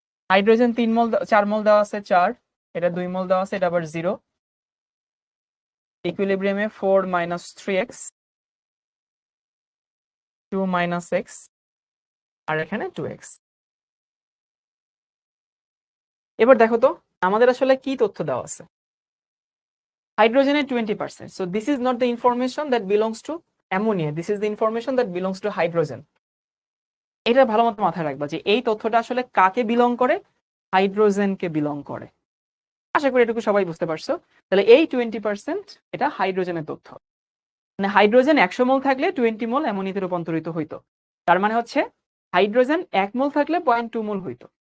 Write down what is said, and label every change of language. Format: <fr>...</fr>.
<bn>Hydrogen 4 মোল দেওয়া আছে 4, এটা 2 মোল দেওয়া আছে, এটা আবার 0, ইকুইলিব্রিয়ামে 4 - 3x 2 - x আর এখানে 2x। এবার দেখো তো আমাদের আসলে কি তথ্য দেওয়া আছে।</bn> <en>হাইড্রোজেনের 20%, so this is not the information that belongs to ammonia, this is the information that belongs to hydrogen।</en> <bn>এটা ভালো মতো মাথায় রাখবা যে এই তথ্যটা আসলে কাকে বিলং করে, হাইড্রোজেনকে বিলং করে। আশা করি এটুকু সবাই বুঝতে পারছো। তাহলে এই 20% এটা হাইড্রোজেনের তথ্য, মানে হাইড্রোজেন 100 মোল থাকলে 20 মোল অ্যামোনিয়াতে রূপান্তরিত হইতো। তার মানে হচ্ছে হাইড্রোজেন 1 মোল থাকলে 0.2 মোল হইতো।</bn>